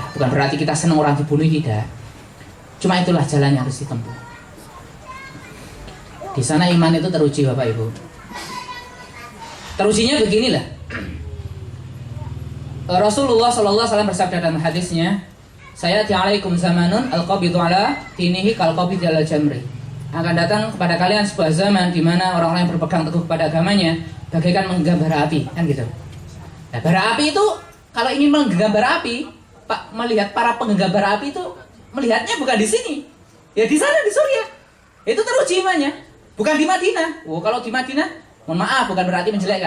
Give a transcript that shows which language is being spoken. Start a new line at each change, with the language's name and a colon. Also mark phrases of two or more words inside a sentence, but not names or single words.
Indonesian: Bukan berarti kita senang orang dibunuh, tidak. Cuma itulah jalan yang harus ditempuh. Di sana iman itu teruji Bapak Ibu. Terujinya beginilah. Rasulullah SAW bersabda dalam hadisnya,
Arabic: "سيأتي عليكم زمان القابض على دينه كالقابض على الجمر."
Indonesian: Akan datang kepada kalian sebuah zaman di mana orang-orang yang berpegang teguh kepada agamanya bagaikan menggenggam bara api, kan gitu. Nah, bara api itu kalau ingin menggenggam bara api, Pak melihat para penggambar api itu melihatnya bukan di sini, ya di sana di Suriah. Itu teruji imannya, bukan di Madinah. Kalau di Madinah, mohon maaf, bukan berarti menjelekkan.